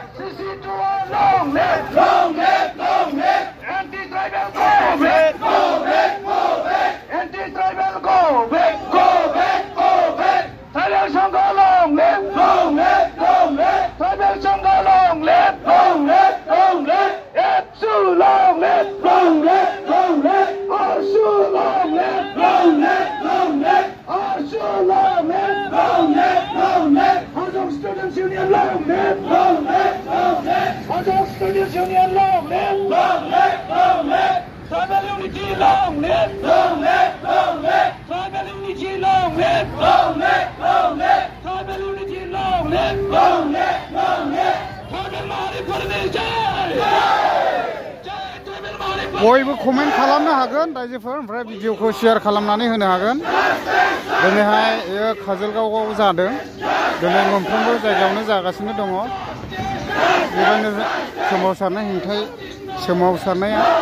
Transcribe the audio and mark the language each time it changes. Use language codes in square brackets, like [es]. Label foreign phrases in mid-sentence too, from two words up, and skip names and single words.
[en] Long live, long live, long live. Anti-tribal go back, go back, go back. Anti-tribal go back, go back, go back. Tribal Sangha long live, long live, long live. Tribal Sangha long live, long live, long live. Absu long live, long live, long live. Arsu long live, long live, long live. Arsu long live, long live, long live. Students Union long live, long live, long live. Students Union long live, long live, long live. Tribal unity long live, long live, long live. Tribal unity long live, long live, long live. Tribal unity long live, long live, long live. Tribal Mahari Parmeshwar. [brx] बयबो कमेन्ट खालामनो हागोन रायजोफोर ओमफ्राय भिडिअखौ शेयार खालामनानै होनो हागोन दिनैहाय काजलगावआव जादों दिनै मोनफ्रोमबो जायगायावनो जागासिनो दङ बेबायदिनो सोमावसारनाय हेंथायै सोमावसारनाया